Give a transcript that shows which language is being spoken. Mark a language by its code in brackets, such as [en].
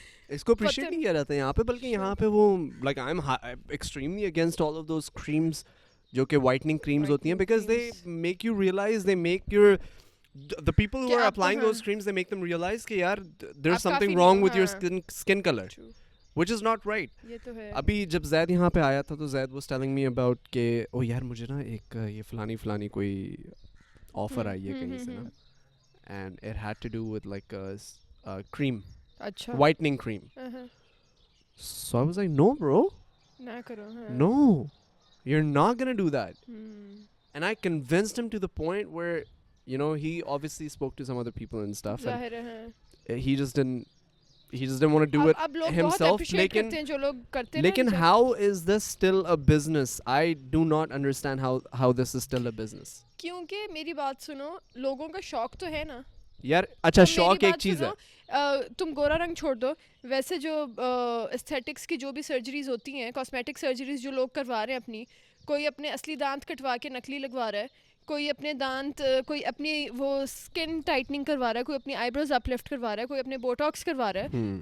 [hi] इसको [en] appreciate [hi] नहीं किया जाता यहाँ पे, बल्कि यहाँ पे वो [en] like I am extremely against all of those creams [hi] जो कि [en] whitening creams [hi] होती हैं, [en] because they make you realize, they make your the people who are applying those creams, they make them realize [hi] कि यार [en] there's something wrong with your skin color, which is not right. [hi] ये तो है. अभी जब जैद यहाँ पे आया था तो Zaid [en] was telling me about [hi] कि ओ यार मुझे ना एक ये फलानी कोई ऑफर आई है कहीं से ना, [en] and it had to do with like a cream, [hi] अच्छा, [en] whitening cream. So I was like no bro, [hi] ना करो. [en] no, you're not gonna do that. And I convinced him to the point where you know he obviously spoke to some other people and stuff, and he just didn't want to do it himself. Lekin how is this still a business? I do not understand how this is still a business. [hi] क्योंकि मेरी बात सुनो, लोगों का शौक तो है ना यार. अच्छा शौक एक चीज है. तुम गोरा रंग छोड़ दो, वैसे जो एस्थेटिक्स की जो भी सर्जरीज होती हैं, कॉस्मेटिक सर्जरीज जो लोग करवा रहे हैं अपनी, कोई अपने असली दांत कटवा के नकली लगवा रहा है, कोई अपने दांत, कोई अपनी वो स्किन टाइटनिंग करवा रहा है, कोई अपनी आईब्रोज अपलिफ्ट करवा रहा है, कोई अपने बोटॉक्स करवा रहा है.